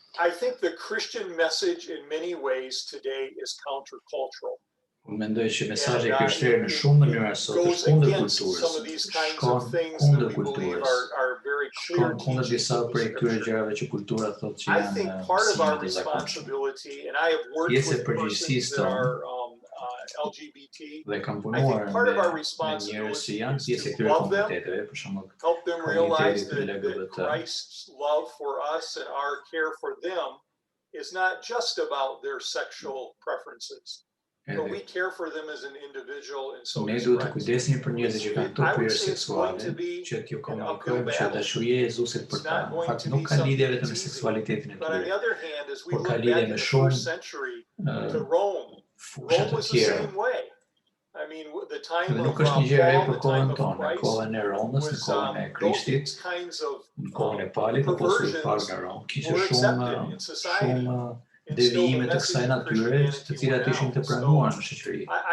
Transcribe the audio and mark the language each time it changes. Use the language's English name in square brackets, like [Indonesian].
[English] I think the Christian message in many ways today is countercultural. [Albanian] Mendoj që mesazhi krishterë në shumë mënyra sot është kundër kulturës, shkon kundër kulturës, shkon kundër disa prej këtyre gjërave që kultura thotë që janë si të zakonshme. Pjesë e përgjegjësisë tonë dhe kam punuar me njerëz që janë pjesë e këtyre komuniteteve, për shembull komuniteti të LGBT. [English] Christ's love for us and our care for them is not just about their sexual preferences. But we care for them as an individual, and so [Albanian] ne duhet të kujdesemi për njerëzit që kanë këto prirje seksuale, që t'ju komunikojmë që dashuria e Jezusit për ta, në fakt nuk ka lidhje vetëm me seksualitetin e tyre, por ka lidhje me shumë fusha të tjera. Dhe nuk është një gjë e re për kohën tonë, në kohën e Romës, në kohën e Krishtit, në kohën e Palit, apostullit parë në Romë, kishte shumë devijime të kësaj natyre, të cilat ishin të pranuara në shoqëri.